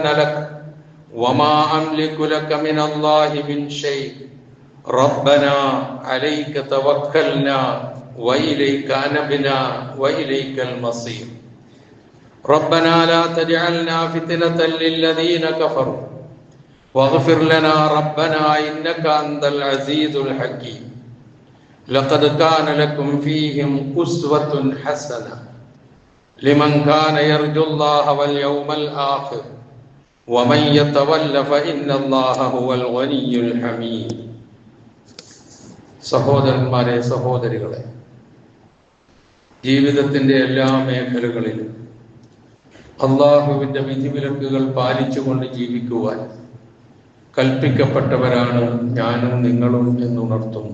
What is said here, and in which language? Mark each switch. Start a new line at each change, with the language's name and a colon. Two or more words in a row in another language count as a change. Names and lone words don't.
Arabic: لك وما أملك لك من الله من شيء ربنا عليك توكلنا وإليك أنبنا وإليك المصير ربنا لا تجعلنا فتنة للذين كفروا واغفر لنا ربنا إنك أنت العزيز الحكيم. لقد كان لكم فيهم أسوة حسنة لمن كان يرجو الله واليوم الآخر ومن يتول فإن الله هو الغني الحميد.
Malayalam: സഹോദരന്മാരെ, സഹോദരികളെ, ജീവിതത്തിന്റെ എല്ലാ മേഖലകളിലും അള്ളാഹുവിന്റെ വിധിവിലക്കുകൾ പാലിച്ചുകൊണ്ട് ജീവിക്കുവാൻ കൽപ്പിക്കപ്പെട്ടവരാണ് ഞാനും നിങ്ങളും എന്നുണർത്തുന്നു.